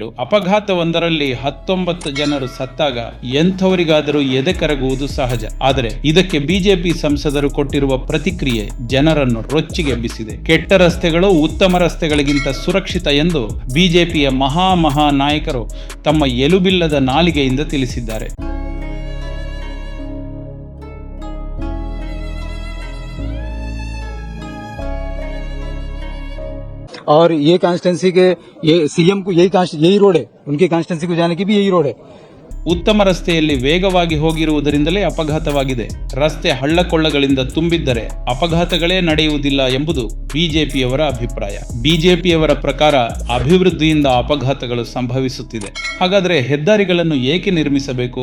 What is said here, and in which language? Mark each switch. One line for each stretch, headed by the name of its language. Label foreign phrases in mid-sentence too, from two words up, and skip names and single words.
Kannada: ಅಪಘಾತವೊಂದರಲ್ಲಿ 19 ಜನರು ಸತ್ತಾಗ ಎಂಥವರಿಗಾದರೂ ಎದೆ ಕರಗುವುದು ಸಹಜ. ಆದರೆ ಇದಕ್ಕೆ ಬಿಜೆಪಿ ಸಂಸದರು ಕೊಟ್ಟಿರುವ ಪ್ರತಿಕ್ರಿಯೆ ಜನರನ್ನು ರೊಚ್ಚಿಗೆಬ್ಬಿಸಿದೆ. ಕೆಟ್ಟ ರಸ್ತೆಗಳು ಉತ್ತಮ ರಸ್ತೆಗಳಿಗಿಂತ ಸುರಕ್ಷಿತ ಎಂದು ಬಿಜೆಪಿಯ ಮಹಾ ನಾಯಕರು ತಮ್ಮ ಎಲುಬಿಲ್ಲದ ನಾಲಿಗೆಯಿಂದ ತಿಳಿಸಿದ್ದಾರೆ.
Hindi: और ये कॉन्स्टिट्यूंसी के ये सीएम को यही रोड है, उनके कॉन्स्टिट्यूंसी को जाने की भी यही रोड है.
Kannada: ಉತ್ತಮ ರಸ್ತೆಯಲ್ಲಿ ವೇಗವಾಗಿ ಹೋಗಿರುವುದರಿಂದಲೇ ಅಪಘಾತವಾಗಿದೆ. ರಸ್ತೆ ಹಳ್ಳಕೊಳ್ಳಗಳಿಂದ ತುಂಬಿದ್ದರೆ ಅಪಘಾತಗಳೇ ನಡೆಯುವುದಿಲ್ಲ ಎಂಬುದು ಬಿಜೆಪಿಯವರ ಅಭಿಪ್ರಾಯ. ಬಿಜೆಪಿಯವರ ಪ್ರಕಾರ ಅಭಿವೃದ್ಧಿಯಿಂದ ಅಪಘಾತಗಳು ಸಂಭವಿಸುತ್ತಿದೆ. ಹಾಗಾದರೆ ಹೆದ್ದಾರಿಗಳನ್ನು ಏಕೆ ನಿರ್ಮಿಸಬೇಕು?